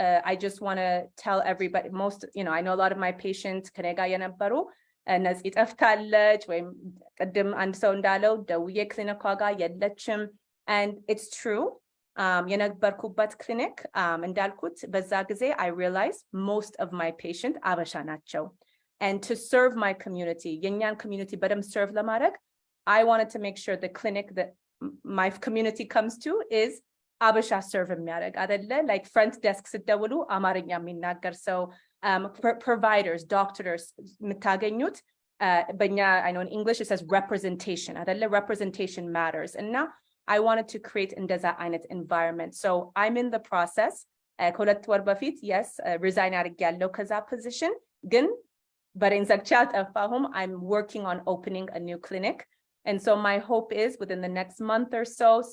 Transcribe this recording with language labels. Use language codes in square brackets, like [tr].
[en] I just want to tell everybody, I know a lot of my patients, [am] ከኔጋ የነበሩ ነፂ ጠፍታለች ወይም ቅድም አንድ ሰው እንዳለው ደውዬ ክሊኒኳ ጋር የለችም, [en] and it's true. [am] የነበርኩበት ክሊኒክ እንዳልኩት በዛ ጊዜ [en] I realized most of my patients [am] አበሻ ናቸው. [en] and to serve my community, [am] የኛን community በደንብ serve ለማድረግ [en] I wanted to make sure the clinic that my community comes to is [am] አበሻ serve የሚያደርግ አይደለ [en] like front desk [am] ስትደውሉ አማርኛ የሚናገር ሰው [en] providers doctors [am] የምታገኙት በእኛ [en] I know in English it says representation [am] አይደለ [en] representation matters and now I wanted to create [am] እንደዛ አይነት [en] environment so I'm in the process [am] ከሁለት ወር በፊት [en] yes resign [am] አድርጌያለሁ ከዛ [en] position [am] ግን በሬን ዘግቼ አልጠፋሁም [en] I'm working on opening a new clinic and so my hope is within the next month or so